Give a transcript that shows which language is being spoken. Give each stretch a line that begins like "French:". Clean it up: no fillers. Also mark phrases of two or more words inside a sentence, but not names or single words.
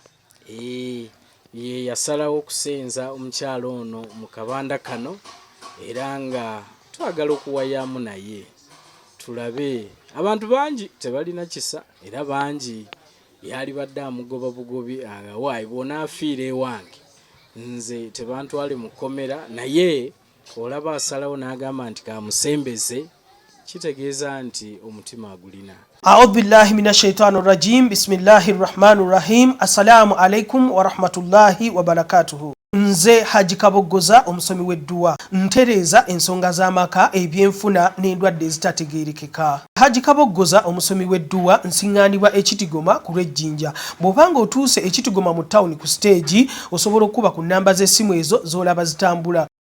Ganda: Ye yasalawo okusenza omukyalo ono mu Kabanda kano era nga twagala okuwayaamu naye tulabe abantu bangi tebalina kisa era bangi yali badde amugoba bugobi waayi bw'onaafiira ewange nze tebantwale mu kkomera naye olaba asalawo n'agamba nti kamusembeze kitegeeza nti omutima agulina.
Arabic: أعوذ بالله من الشيطان الرجيم. بسم الله الرحمن الرحيم. السلام عليكم ورحمة الله وبركاته.
Ganda: Nze Haji Kaboggoza omusomi w'edduwa ntereeza ensonga z'amaka ebyenfuna n'endwadde ezitategeerekeka. Haji Kaboggoza omusomi w'edduwa nsiŋŋaanibwa Ekitigoma ku lw'Ejjinja. Bw'obanga otuuse Ekitigoma mu ttawuni ku siteegi osobola okuba ku nnamba z'essimu ezo z'olaba zitambula.